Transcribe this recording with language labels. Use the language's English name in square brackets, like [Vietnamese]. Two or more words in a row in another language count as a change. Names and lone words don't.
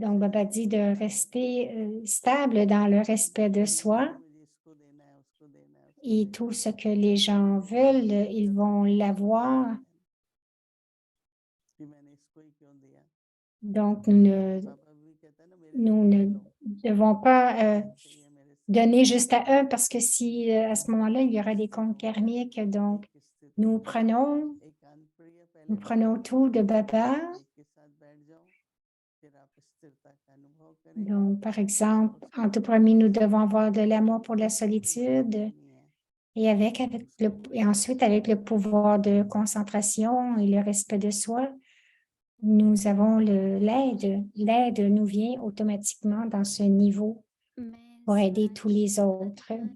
[French] donc, Baba [Hindi] चाहिए [French] dit [Hindi] वो [French] de [Hindi] देना है, [French] rester stable dans le respect de [Hindi] ये नहीं [French] soi [Hindi] मुझे इसको देना है, उसको देना है, [French] et tout ce que les gens veulent, ils vont l'avoir. [Hindi] कि मैंने इसको ही क्यों दिया। [French] Donc, [Hindi] पापा भी कहता है ना मेरे [French] nous [Hindi] लिए [French] ne [Hindi] ले लो, [French] devons pas [Hindi] चाहिए मेरे से। [French] donner juste à un parce que si à ce moment-là, il y aura des comptes karmiques. Donc, [Hindi] एक स्थिति [French] nous [Hindi] में [French] prenons, [Hindi] एकांत प्रिय [French] nous [Hindi] पहले [French] prenons [Hindi] बैठो, [French] tout de Baba. [Hindi] एक के साथ बैठ जाओ, फिर आप स्थिरता का अनुभव करें। [French] Donc, par exemple, en tout premier, nous devons avoir de l'amour pour la solitude et et ensuite avec le pouvoir de concentration et le respect de soi, nous avons l'aide. L'aide nous vient automatiquement dans ce niveau pour aider tous les autres.